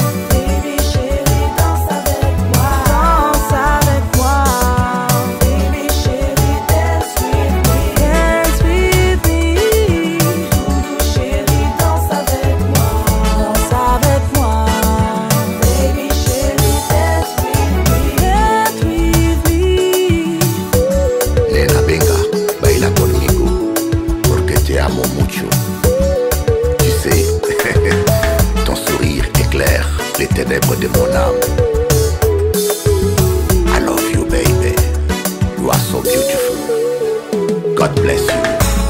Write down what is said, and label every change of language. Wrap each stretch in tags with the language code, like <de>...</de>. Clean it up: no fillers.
<fr>Baby chérie, danse avec moi. Danse avec moi.</fr> <en>Baby chérie, dance with me. Dance with me.</en> <fr>Doudou chérie, danse avec moi. Danse avec moi.</fr> <en>Baby chérie, dance with me. Dance with me.</en> <es>Nena, venga, baila conmigo, porque te amo mucho.</es> <fr>Tu sais, ton sourire éclaire les ténèbres de mon âme.</fr> <en>I love you, baby. You are so beautiful. God bless you.</en>